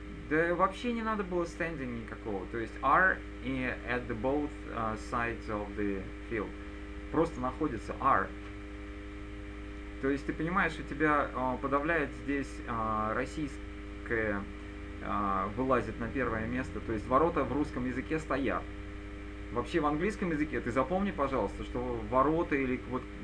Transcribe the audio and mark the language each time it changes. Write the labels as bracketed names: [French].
[Russian] Да вообще не надо было standing никакого. То есть [English] are at the both sides of the field. [Russian] Просто находится are. То есть ты понимаешь, у тебя подавляет здесь российское вылазит на первое место. То есть ворота в русском языке стоят. Вообще в английском языке, ты запомни, пожалуйста, что ворота или вот...